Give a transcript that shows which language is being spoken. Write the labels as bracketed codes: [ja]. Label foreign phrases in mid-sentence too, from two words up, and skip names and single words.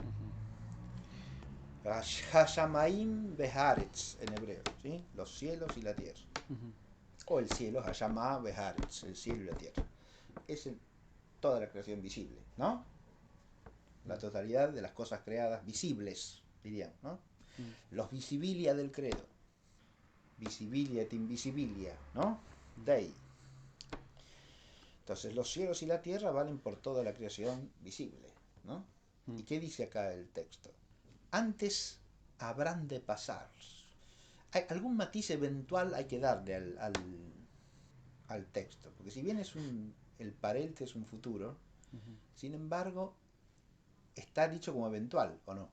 [he] השמים והארץ [es] en hebreo, ¿sí? Los cielos y la tierra. O el cielo, [he] השמים והארץ, [es] el cielo y la tierra. Es toda la creación visible, ¿no? La totalidad de las cosas creadas visibles, diríamos, ¿no? Los visibilia del credo. [la] Visibilia et invisibilia, ¿no? Dei. [es] Entonces los cielos y la tierra valen por toda la creación visible, ¿no? ¿Y qué dice acá el texto? Antes habrán de pasar. Hay algún matiz eventual hay que darle al texto, porque si bien el parente es un futuro, sin embargo está dicho como eventual, ¿o no?